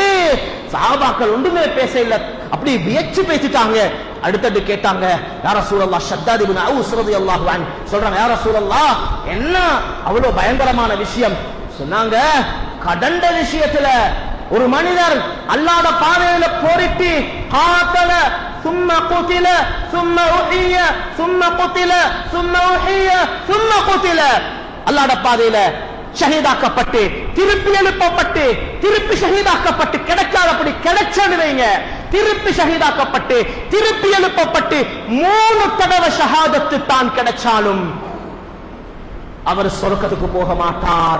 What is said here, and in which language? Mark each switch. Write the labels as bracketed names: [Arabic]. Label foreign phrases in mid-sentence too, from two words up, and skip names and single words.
[Tamil] சஹாபாக்கள் ஒன்றுமே பேச இல்ல, அப்படி வியச்சு பேசிட்டாங்க. அடுத்தது கேட்டாங்க, [Arabic] يا رسول الله, [Tamil] ஷத்தாத் இப்னு அவுஸ் [Arabic] رضي الله عنه [Tamil] சொல்றாங்க, [Arabic] يا رسول الله [Tamil] என்ன அவ்வளவு பயங்கரமான விஷயம்? சொன்னாங்க, கடண்ட விஷயத்துல ஒரு மனிதர் அல்லாஹ்வுடைய பாதையில போரிட்டு காத்தல ثم [Arabic] قتل ثم أحيي ثم قتل ثم أحيي ثم قتل, [Tamil] அல்லாஹ்வுடைய பாதையில ஷஹீதாக்கப்பட்டு திருப்பி எழுப்பப்பட்டு திருப்பி ஷஹீதாக்கப்பட்டு கிடைக்காதபடி கிடைச்சடுவீங்க, திருப்பி ஷஹீதாக்கப்பட்டு திருப்பி எழுப்பப்பட்டு 3 தடவை ஷஹாதத்து தான் கிடைச்சாலும் அவர் சொர்க்கத்துக்கு போக மாட்டார்.